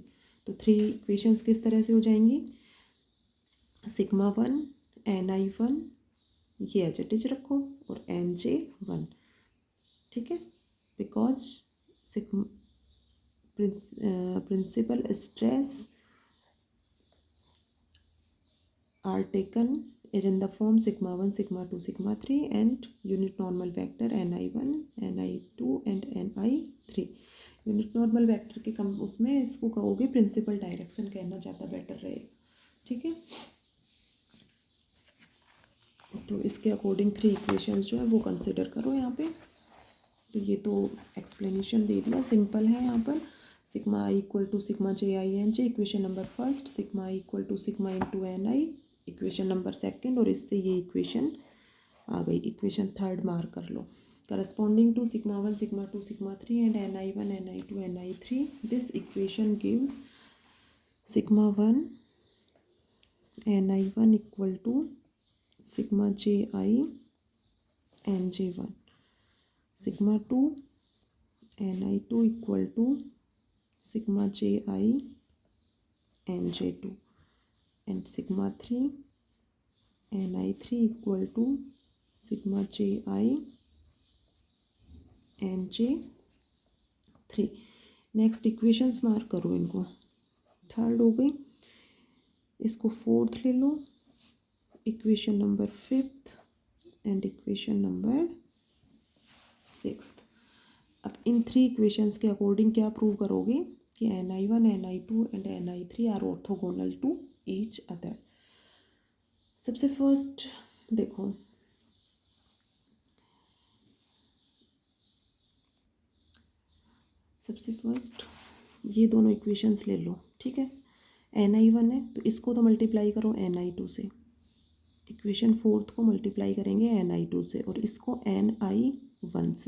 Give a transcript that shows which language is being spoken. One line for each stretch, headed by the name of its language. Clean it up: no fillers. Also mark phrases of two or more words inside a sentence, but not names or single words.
Hindi: तो 3 इक्वेशंस किस तरह से हो जाएंगी, सिग्मा 1 Ni1 ये
English: as it is
Hindi: रखो और Nj1. ठीक है,
English: because sigma principal stress are taken is in the form sigma 1, sigma 2, sigma 3 and unit normal vector Ni1, Ni2 and Ni3. unit normal vector
Hindi: के कम उसमें इसको कहोगे
English: principal direction
Hindi: कहना ज़्यादा बेटर रहेगा. ठीक है, तो इसके अकॉर्डिंग 3 इक्वेशंस जो है वो कंसिडर करो यहाँ पे. तो ये तो एक्सप्लेनेशन दे दिया, सिंपल है. यहाँ पर
English: sigma i equal to sigma j i n j equation number first, sigma i equal to sigma into n i equation number second,
Hindi: और इससे ये इक्वेशन आ गई.
English: equation third mark
Hindi: कर लो.
English: corresponding to sigma 1, sigma 2, sigma 3 and Ni1, Ni2, Ni3 this equation gives sigma 1 Ni1 equal to sigma j i n j 1, sigma 2 Ni2 equal to sigma j i n j 2 and sigma 3 Ni3 equal to sigma ji and j3. next equations mark
Hindi: करो इनको, थर्ड हो गई, इसको फोर्थ ले लो,
English: equation number fifth and equation number sixth.
Hindi: अब इन
English: three equations
Hindi: के अकॉर्डिंग क्या प्रूव करोगे कि
English: ni1, ni2 and ni3 are orthogonal to each other.
Hindi: सबसे फर्स्ट देखो, सबसे फर्स्ट ये दोनों इक्वेशंस ले लो, ठीक है। ni1 है तो इसको तो मल्टीप्लाई करो ni2 से,
English: equation fourth
Hindi: को मल्टीप्लाई करेंगे ni2 से और इसको ni1 से।